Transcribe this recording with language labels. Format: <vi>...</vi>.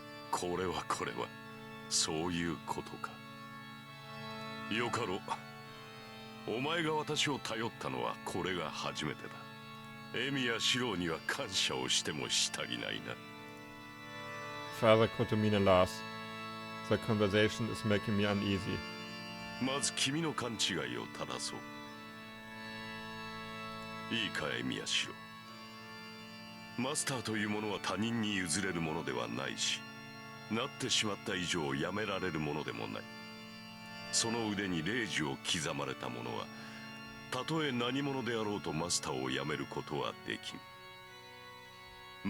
<ja>これはそういうことか。よかろう。お前が私を頼ったのはこれが初めてだ。エミやシローには感謝をしてもしたりないな。</ja> <en>Father Kotomine laughs. The conversation is making me uneasy.</en> <ja>まず君の勘違いを正そう。いいか、エミやシロー。マスターというものは他人に譲れるものではないし、なってしまった以上やめられるものでもない。その腕に令状を刻まれた者は、たとえ何者であろうとマスターを辞めることはできん。</ja>